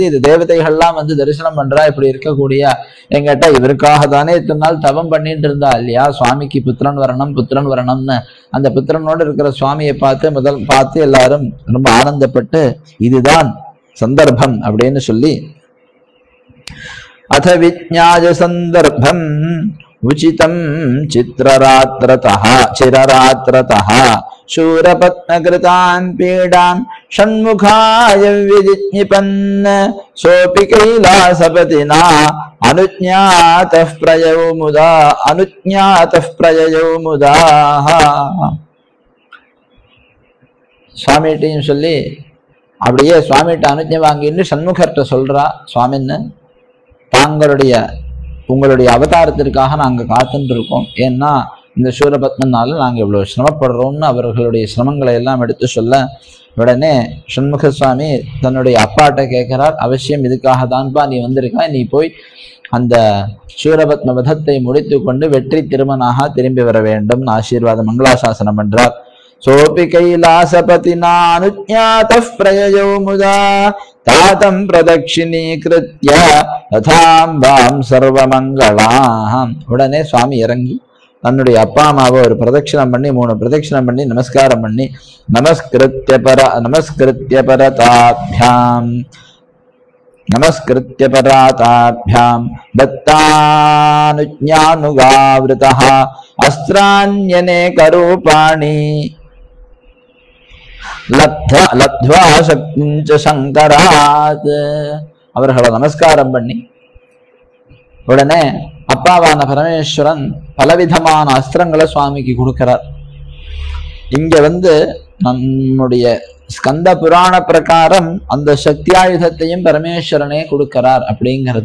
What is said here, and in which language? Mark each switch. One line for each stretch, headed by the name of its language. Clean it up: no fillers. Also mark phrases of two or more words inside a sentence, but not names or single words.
Tamil: இது தேவதைகள்லாம் வந்து தரிசனம் பண்றா. இப்படி இருக்கக்கூடிய எங்கிட்ட இவருக்காக தானே இத்தனை நாள் தவம் பண்ணிட்டு இருந்தா இல்லையா, சுவாமிக்கு புத்திரன் வரணும்னு. அந்த புத்திரனோடு இருக்கிற சுவாமியை பார்த்து எல்லாரும் ரொம்ப ஆனந்தப்பட்டு இதுதான் சந்தர்ப்பம் அப்படின்னு சொல்லி அத
Sanskrit: विज्ञाय सन्दर्भम् उचितम् चिररात्रितः शूरपत्नकृतान् पीडान् षण्मुखाय विजिज्ञिपन् सोऽपि कैलासपतिना अनुज्ञातः प्रययौ मुदा
Tamil: சுவாமிகிட்டையும் சொல்லி அப்படியே சுவாமிகிட்ட அனுஜ்ஞை வாங்கின்னு சண்முகர்கிட்ட சொல்றா, சுவாமின்னு உங்களுடைய அவதாரத்திற்காக நாங்க காத்துட்டு இருக்கோம். ஏன்னா இந்த சூரபத்மனால நாங்க இவ்வளவு சிரமப்படுறோம்னு அவர்களுடைய சிரமங்களை எல்லாம் எடுத்து சொல்ல, உடனே சண்முக சுவாமி தன்னுடைய அப்பாட்ட கேட்கிறார், அவசியம் இதுக்காக தான்பா நீ வந்திருக்கா, நீ போய் அந்த சூரபத்ம வதத்தை முடித்து கொண்டு வெற்றி திருமணாக திரும்பி வர வேண்டும் ஆசீர்வாதம் மங்களாசாசனம் பண்றார்.
Sanskrit: सोऽपि कैलासपतिना अनुज्ञातः प्रययौ मुदा तातं प्रदक्षिणीकृत्य तथाम्बां सर्वमङ्गलाम्.
Tamil: உடனே சுவாமி இறங்கி தன்னுடைய அப்பா அம்மாவை ஒரு பிரதட்சிணம் பண்ணி 3 பிரதட்சிணம் பண்ணி நமஸ்காரம் பண்ணி
Sanskrit: नमस्कृत्य पराताभ्यां दत्तानुज्ञानुगावृतः अस्त्राण्यनेक रूपाणि लब्ध्वा शक्तिञ्च शङ्करात्.
Tamil: அவர்களை நமஸ்காரம் பண்ணி உடனே அப்பாவான பரமேஸ்வரன் பலவிதமான அஸ்திரங்களை சுவாமிக்கு கொடுக்கிறார். இங்க வந்து நம்முடைய ஸ்கந்த புராண பிரகாரம் அந்த சக்தி ஆயுதத்தையும் பரமேஸ்வரனே கொடுக்கிறார் அப்படிங்கிறது.